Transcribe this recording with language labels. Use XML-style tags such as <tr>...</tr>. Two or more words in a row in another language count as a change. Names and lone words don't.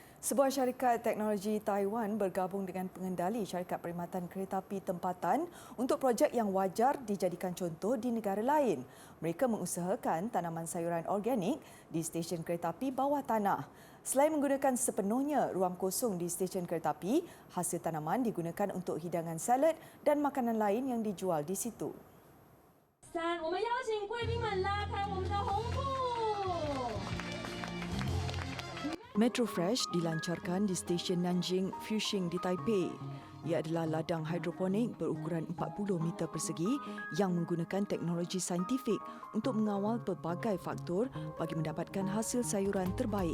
<ms>Sebuah syarikat teknologi Taiwan bergabung dengan pengendali syarikat perkhidmatan keretapi tempatan untuk projek yang wajar dijadikan contoh di negara lain. Mereka mengusahakan tanaman sayuran organik di stesen keretapi bawah tanah. Selain menggunakan sepenuhnya ruang kosong di stesen keretapi, hasil tanaman digunakan untuk hidangan salad dan makanan lain yang dijual di situ.</ms> <zh>3，我们邀请贵宾们拉开我们的红布。</zh> <ms>Metro Fresh dilancarkan di stesen Nanjing Fuxing di Taipei. Ia adalah ladang hidroponik berukuran 40 meter persegi yang menggunakan teknologi saintifik untuk mengawal pelbagai faktor bagi mendapatkan hasil sayuran terbaik.</ms>